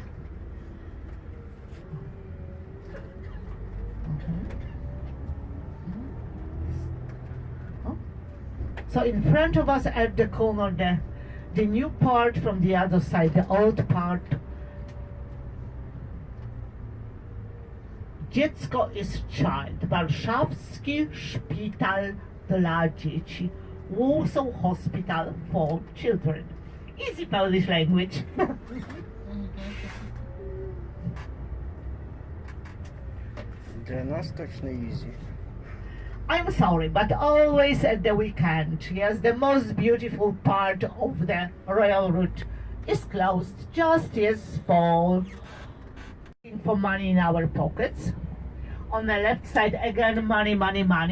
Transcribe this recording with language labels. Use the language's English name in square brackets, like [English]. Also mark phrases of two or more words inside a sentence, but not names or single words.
[English] So in front of us at the corner the new part, from the other side the old part. Dziecko is child. Warszawski Szpital dla Dzieci. Warsaw Hospital for Children. Easy Polish language. [Russian] Для нас точно easy. [English] I'm sorry, but always at the weekend, yes, the most beautiful part of the royal route is closed just as for money in our pockets. On the left side again, money, money, money.